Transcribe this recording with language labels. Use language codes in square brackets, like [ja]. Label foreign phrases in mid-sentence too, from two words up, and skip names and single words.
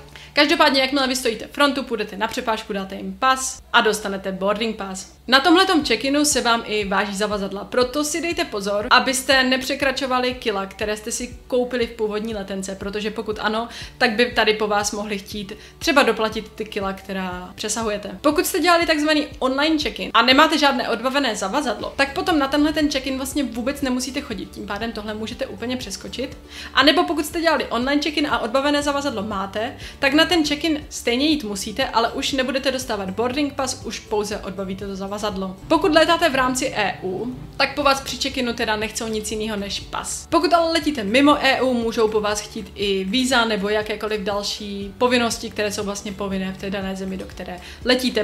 [cs] Každopádně, jakmile vy stojíte frontu, půjdete na přepážku, dáte jim pas a dostanete [en] boarding pass. [cs] Na tomhletom check-inu se vám i váží zavazadla, proto si dejte pozor, abyste nepřekračovali kila, které jste si koupili v původní letence, protože pokud ano, tak by tady po vás mohli chtít třeba doplatit ty kila, která přesahujete. Pokud jste dělali takzvaný [en] online check-in [cs] a nemáte žádné odbavené zavazadlo, tak potom na tenhle ten check-in vlastně vůbec nemusíte chodit, tím pádem tohle můžete úplně přeskočit. A nebo pokud jste dělali [en] online check-in [cs] a odbavené zavazadlo máte, tak na ten check-in stejně jít musíte, ale už nebudete dostávat [en] boarding pass, [cs] už pouze odbavíte to zavazadlo. Pokud letáte v rámci EU, tak po vás při check-inu teda nechcou nic jiného než pas. Pokud ale letíte mimo EU, můžou po vás chtít i víza nebo jakékoliv další povinnosti, které jsou vlastně povinné v té dané zemi, do které letíte.